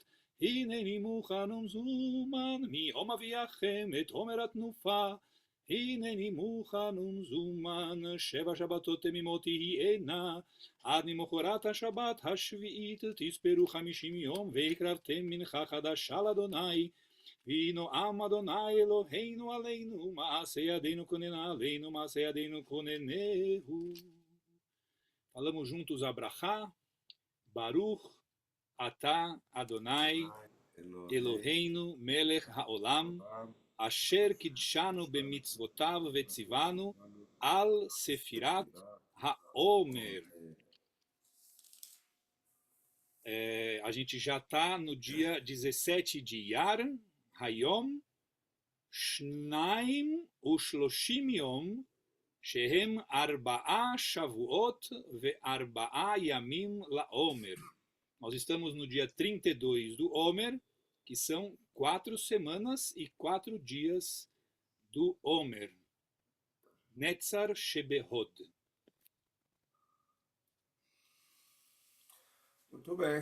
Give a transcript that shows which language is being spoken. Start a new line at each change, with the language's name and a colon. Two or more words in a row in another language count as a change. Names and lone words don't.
Hebrew: הנני מוכן ומזומן, מיום אביאכם את עומר התנופה, הנני מוכן ומזומן, 7 שבתות תמימות תהיינה, עד למחרת השבת השביעית תספרו 50 יום, והקרבתם מנחה חדשה לאדוני, ונועם אדוני אלוהינו עלינו, מעשה ידינו כוננה עלינו, מעשה ידינו כוננהו.
Portuguese: Falamos juntos a Brachá,
Hebrew: ברוך אתה אדוני אלוהינו מלך העולם אשר קדשנו במצוותיו וציוונו על ספירת העומר.
Portuguese: A gente já está no dia 17 de Iyar,
Hebrew: היום שניים ושלושים יום שהם ארבעה שבועות וארבעה ימים לעומר.
Portuguese: Nós estamos no dia 32 do Omer, que são 4 semanas e 4 dias do Omer.
Hebrew: נצח שבהוד.
Portuguese: Muito bem.